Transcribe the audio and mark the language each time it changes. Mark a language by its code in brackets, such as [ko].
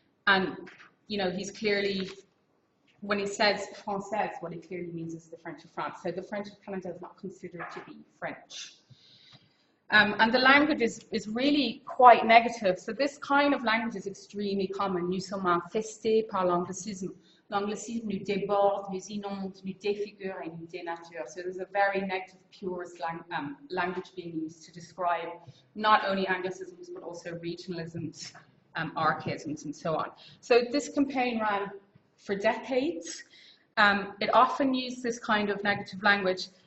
[en] And, you know, he's clearly, when he says française, what he clearly means is the French of France. So the French of Canada is not considered to be French. And the language is really quite negative. So this kind of language is extremely common. [fr] Nous sommes infestés par l'anglicisme. L'anglicisme nous déborde, nous inonde, nous défigure et nous dénature. [en] So there's a very negative, purist language being used to describe not only Anglicisms, but also regionalisms, archaisms, and so on. So this campaign ran for decades. It often used this kind of negative language.